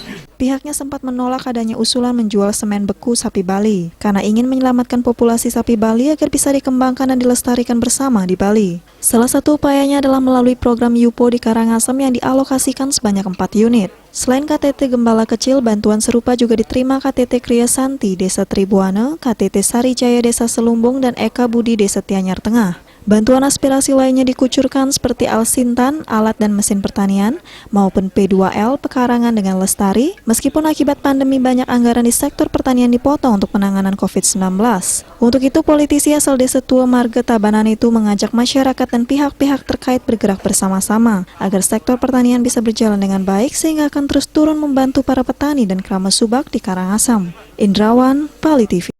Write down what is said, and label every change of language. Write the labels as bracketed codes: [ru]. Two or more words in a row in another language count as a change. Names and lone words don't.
[id] Pihaknya sempat menolak adanya usulan menjual semen beku sapi Bali karena ingin menyelamatkan populasi sapi Bali agar bisa dikembangkan dan dilestarikan bersama di Bali. Salah satu upayanya adalah melalui program YUPO di Karangasem yang dialokasikan sebanyak 4 unit. Selain KTT Gembala Kecil, bantuan serupa juga diterima KTT Kriya Santi Desa Tribuana, KTT Sarijaya Desa Selumbung, dan Eka Budi Desa Tianyar Tengah. Bantuan aspirasi lainnya dikucurkan seperti Alsintan, alat dan mesin pertanian, maupun P2L, pekarangan dengan lestari, meskipun akibat pandemi banyak anggaran di sektor pertanian dipotong untuk penanganan COVID-19. Untuk itu, politisi asal Desa Tua Marga Tabanan itu mengajak masyarakat dan pihak-pihak terkait bergerak bersama-sama, agar sektor pertanian bisa berjalan dengan baik sehingga akan terus turun membantu para petani dan krama subak di Karangasem. Indrawan, Bali TV.